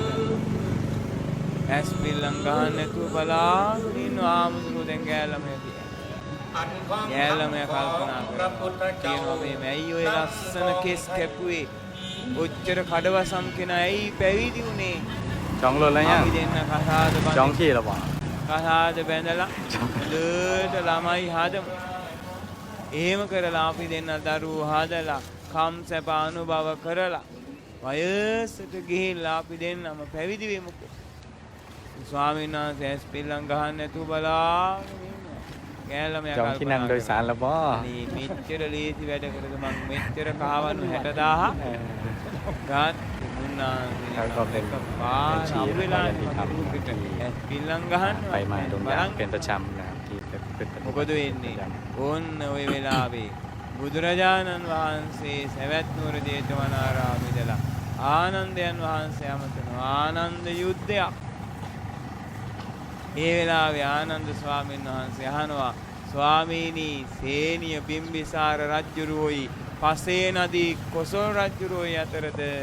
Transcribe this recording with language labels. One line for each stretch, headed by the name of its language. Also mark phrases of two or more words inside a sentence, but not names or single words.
Sinhala: පිළිබඳ ඇස් පිල්ලම් ගහන්න නැතුව බලාගෙන ඉන්නවා ආමුදුරු දැන් ගෑල්ලම ඇති ගෑල්ලම කල්පනා කරනවා කියනවා මේ මැයි ඔය ලස්සන කෙස් කැපුවේ ඔච්චර කඩවසම් කෙනා ඇයි පැවිදි උනේ
Thai: จองรถแล้วยัง
Sinhala: අපි දෙන්න කසාද
Thai: จองที่แล้วเปล่า
Sinhala: කසාද බැඳලා දෙට ළමයි හදමු එහෙම කරලා අපි දෙන්න දරුවෝ හදලා කම් සැප අනුභව කරලා වයසට ගිහිල්ලා අපි දෙන්නම පැවිදි වෙමුකෝ ස්වාමීන් වහන්සේ ඇස් පිල්ලම් ගහන්න නැතුව බලාගෙන ඉන්නවා ගෑල්ලම
Thai: จองที่นั่งโดยสารแล้วบ่
Sinhala: අනේ මෙච්චර ලේසි වැඩ කරද මං මෙච්චර කහවණු 60000 ගත් මුන්නාන්සේ
Thai: แล้วก็เป็น
Sinhala: පාර
Thai: ชี
Sinhala: අහු
Thai: พ
Sinhala: වෙලා
Thai: ที่ทำ
Sinhala: රුපිට ඇස් පිල්ලම් ගහන්න
Thai: ไปมาตรงนี้เป็นประจำนะครับที่ไปประพฤติปฏิบัติ
Sinhala: මොකද වෙන්නේ ඕන්න ওই වෙලාවේ බුදුරජාණන් වහන්සේ සවැත් නුවර ජේතවනාරාමේ ඉඳලා ආනන්දයන් වහන්සේ අමතනවා ආනන්ද යුද්ධයක් ඒ වෙලාවේ ආනන්ද ස්වාමීන් වහන්සේ අහනවා ස්වාමීනි සේනිය බිම්බිසාර රජුරුවෝයි පසේ නදී කොසල් රජුරුවෝයි අතරද